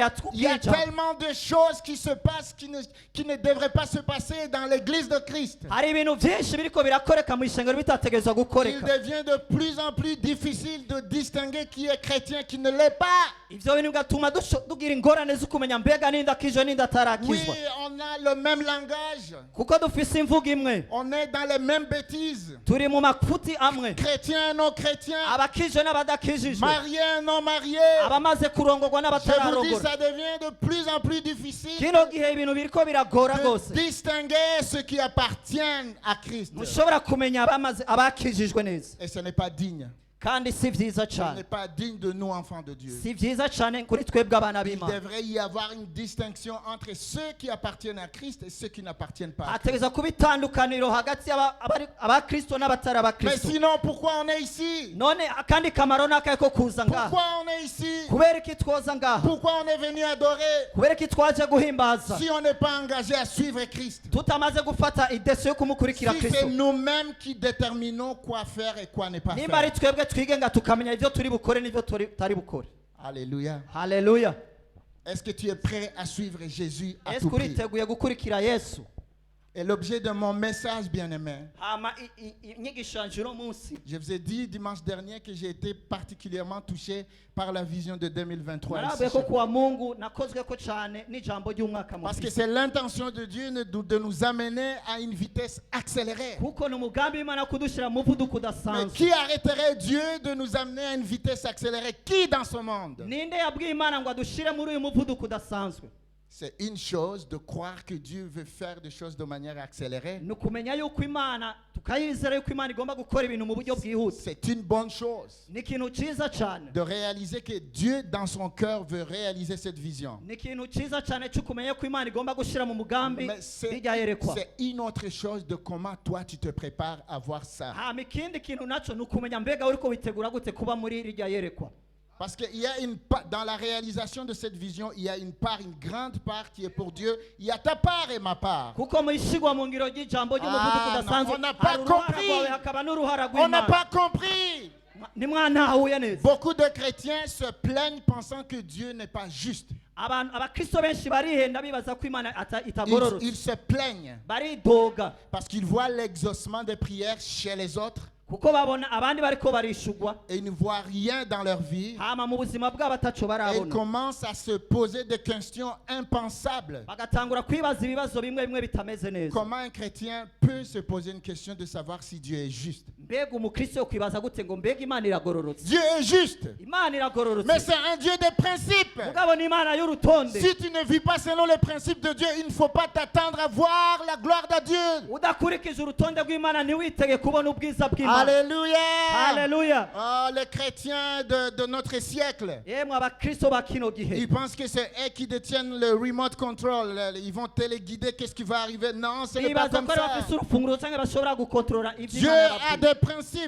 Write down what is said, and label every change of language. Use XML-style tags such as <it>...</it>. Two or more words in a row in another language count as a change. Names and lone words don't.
<fr>il y a</fr> <rn>yatwica</rn> <fr>tellement de choses qui se passent qui ne devraient pas se passer dans l'église de Christ.</fr> <rn>hari ibintu byinshi biriko birakoreka mu ishengero bitategerezwa</rn> <fr>Il</fr> <rn>gukoreka.</rn> <fr>devient de plus en plus difficile de distinguer qui est chrétien, qui ne l'est pas.</fr> <rn>Ivyo bintu bigatuma tugira ingorane zo kumenya mbega ninda akijwe ninda</rn> <fr>Oui,</fr> <rn>atarakizwa</rn> <fr>on a le même langage.</fr> <rn>kuko dufise imvugo imwe,</rn> <fr>On est dans les mêmes bêtises.</fr> <rn>turi mu mafuti amwe,</rn> <fr>Chrétiens, non chrétiens.</fr> <rn>abakijwe n'abadakijijwe,</rn> <fr>Mariés, non mariés.</fr> <rn>abamaze kurongorwa</rn> <fr>Je vous dis,</fr> <rn>n'abatararongora.</rn> <fr>ça devient de plus en plus difficile</fr> <rn>Kino gihe ibintu biriko biragora</rn> <fr>de</fr> <rn>gose,</rn> <fr>distinguer ceux qui appartiennent à Christ.</fr> <rn>mushobora kumenya abakijijwe neza,</rn> <fr>Et ce n'est pas digne.</fr> <rn>kandi si vyiza</rn> <fr>Ce</fr> <rn>cane,</rn> <fr>n'est pas digne de nous, enfants de Dieu.</fr> <rn>si vyiza cane kuri twebwe abana</rn> <fr>Il</fr> <rn>b'Imana.</rn> <fr>devrait y avoir une distinction entre ceux qui appartiennent à Christ et ceux qui n'appartiennent pas à Christ.</fr> <rn>hategeza kuba itandukaniro hagati y'abakristo n'abatari</rn> <fr>Mais</fr> <rn>abakristo.</rn> <fr>sinon, pourquoi on est ici?</fr> <rn>None akandi kamaro n'akahe ko kuza ngaha?</rn> <fr>Pourquoi on est ici?</fr> <rn>Kubera iki twoza ngaha?</rn> <fr>Pourquoi on est venu adorer</fr> <rn>Kubera iki twaje guhimbaza</rn> <fr>si on n'est pas engagé à suivre Christ?</fr> <rn>tutamaze gufata ideso yo kumukurikira</rn> <fr>Si c'est</fr> <rn>Kristo?</rn> <fr>nous-mêmes qui déterminons quoi faire et quoi ne pas</fr> <rn>Nimba ari</rn> <fr>faire.</fr> <rn>twebwe twigenga tukamenya ivyo turi bukore n'ivyo tutari bukore.</rn> <fr>Alléluia.</fr> <rn>Haleluya.</rn> <fr>Est-ce que tu es prêt à suivre Jésus à</fr> <rn>Ese</rn> <fr>tout prix?</fr> <rn>uriteguye gukurikira Yesu?</rn> <fr>Et l'objet de mon message, bien-aimé,</fr> <rn>Hama inyigisho yanje uno munsi,</rn> <fr>je vous ai dit dimanche dernier que j'ai été particulièrement touché par la vision de 2023. ici</fr> <rn>narabuye</rn> <fr>chez</fr> <rn>ko</rn> <fr>nous.</fr> <rn>kuwa Mungu nakozwe ko cane n'ijambo ry'umwaka</rn> <fr>Parce que</fr> <rn>mushya.</rn> <fr>c'est l'intention de Dieu de nous amener à une vitesse accélérée.</fr> <rn>Kuko ni umugambi w'Imana kudushira mu muvuduko</rn> <fr>Mais</fr> <rn>udasanzwe.</rn> <fr>qui arrêterait Dieu de nous amener à une vitesse accélérée? Qui dans ce monde?</fr> <rn>Ninde yabwiye Imana ngo adushire muri uyu muvuduko udasanzwe?</rn> <fr>C'est une chose de croire que Dieu veut faire des choses de manière accélérée.</fr> <rn>Ni ukumenya yuko Imana, tukayizera yuko Imana igomba gukora ibintu mu buryo bwihuse.</rn> <fr>C'est une bonne chose</fr> <rn>Ni ikintu ciza cane.</rn> <fr>de réaliser que Dieu dans son cœur veut réaliser cette vision.</fr> <rn>Ni ikintu ciza cane cyo kumenya ko Imana igomba gushira mu mugambi</rn> <fr>Mais</fr> <rn>bijya yerekwa.</rn> <fr>c'est une autre chose de comment toi tu te prépares à voir ça.</fr> <rn>Hama ikindi kintu naco ni ukumenya mbega uriko witegura gute kuba muri rijya yerekwa.</rn> <fr>Parce qu'il y a dans la réalisation de cette vision, il y a une grande part qui est pour Dieu. Il y a ta part et ma part.</fr> <rn>Kuko mu ishigwa mu ngiro ry'ijambo ry'umuvuduko</rn> <fr>Ah,</fr> <rn>udasanzwe,</rn> <fr>on n'a pas</fr> <rn>hari uruhara</rn> <fr>compris.</fr> <rn>rwawe hakaba n'uruhara</rn> <fr>On n'a</fr> <rn>rw'Imana.</rn> <fr>pas compris.</fr> <rn>Nimwantahuye neza.</rn> <fr>Beaucoup de chrétiens se plaignent pensant que Dieu n'est pas juste.</fr> <rn>Abakristo benshi barihenda bibaza ko Imana</rn> <fr>Ils</fr> <rn>itagororotse.</rn> <fr>se plaignent</fr> <rn>Baridoga</rn> <fr>parce qu'ils voient l'exaucement des prières chez les autres</fr> <rn>kuko babona abandi bariko barishugwa,</rn> <fr>et ils ne voient rien dans leur vie.</fr> <rn>hama mu buzima bwabo ataco</rn> <fr>Et ils</fr> <rn>barabona,</rn> <fr>commencent à se poser des questions impensables.</fr> <rn>bagatangura kwibaza ibibazo bimwe bimwe bitameze neza.</rn> <fr>Comment un chrétien peut se poser une question de savoir si Dieu est juste?</fr> <rn>Mbega umukristo yokwibaza gute ngo mbega Imana iragororotse?</rn> <fr>Dieu est juste.</fr> <rn>Imana</rn> <fr>Mais</fr> <rn>iragororotse,</rn> <fr>c'est un Dieu des principes.</fr> <rn>mugabo ni Imana y'urutonde.</rn> <fr>Si tu ne vis pas selon les principes de Dieu, il ne faut pas t'attendre à voir la gloire de Dieu.</fr> <rn>Udakurikije urutonde rw'Imana ntiwitege kubona ubwiza bw'Imana.</rn> <fr>Alléluia.</fr> <rn>Haleluya.</rn> <fr>Oh, les chrétiens de notre siècle,</fr> <rn>Yemwe abakristo ba kino gihe,</rn> <fr>ils pensent que c'est eux qui détiennent le</fr> <en>remote control.</en> <fr>Ils vont téléguider qu'est-ce qui va arriver. Non, ce n'est pas</fr> <rn>bibaza</rn> <fr>comme</fr> <rn>ko ari</rn> <fr>ça.</fr> <rn>bafise urufunguruzo cyangwa bashobora gukontorora ibyo</rn> <fr>Dieu</fr> <rn>Imana</rn> <fr>a</fr> <rn>yababwiye.</rn> <fr>des principes.</fr>